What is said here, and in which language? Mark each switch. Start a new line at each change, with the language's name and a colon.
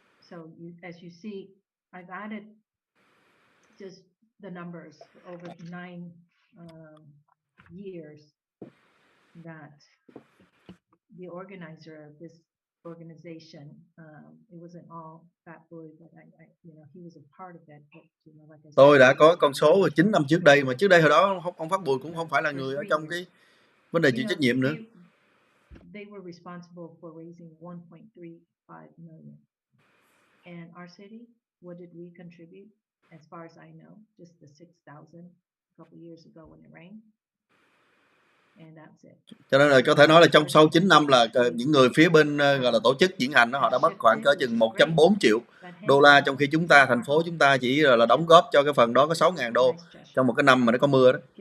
English: So as you see, I've added just the numbers over 9 years that the organizer of this organization, it wasn't all Fat Boy, but I you know, he was a part of it. But, you know, like I said,
Vietnamese: tôi đã có con số 9 năm trước đây, mà trước đây hồi đó ông Phát Bùi cũng không phải là người ở trong cái vấn đề chịu trách nhiệm nữa.
English: They were responsible for raising 1.35 million. And our city, what did we contribute? As far as I know, just the 6,000 a couple years ago when it rained. And that's it.
Vietnamese: Cho nên là có thể nói là trong sau 9 năm là những người phía bên gọi là tổ chức diễn hành đó, họ đã mất khoảng cỡ chừng 1.4 triệu đô la, trong khi chúng ta, thành phố chúng ta chỉ là đóng góp cho cái phần đó có 6.000 đô trong một cái năm mà nó có mưa đó.